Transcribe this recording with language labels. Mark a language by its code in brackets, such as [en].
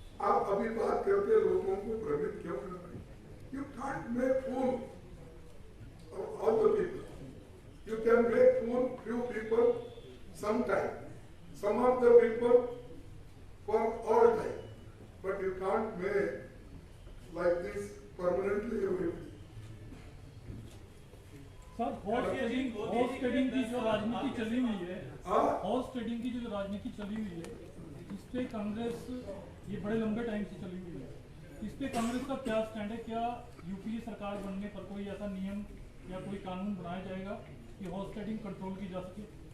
[hi] आप अभी बात करके लोगों को भ्रमित क्यों कर रहे? [en] You can't make fool all the people. You can make fool few people sometime, some of the people for all time, but you can't make like this permanently everything. [hi] Sir, horse trading की जो राजनीति चली हुई है, horse trading की जो राजनीति चली हुई है, इस पे कांग्रेस ये बड़े लंबे टाइम से चली हुई है, इस पे कांग्रेस का क्या स्टैंड है? क्या यूपीए सरकार बनने पर कोई ऐसा नियम या कोई कानून बनाया जाएगा कि हॉर्स ट्रेडिंग कंट्रोल की जा सके?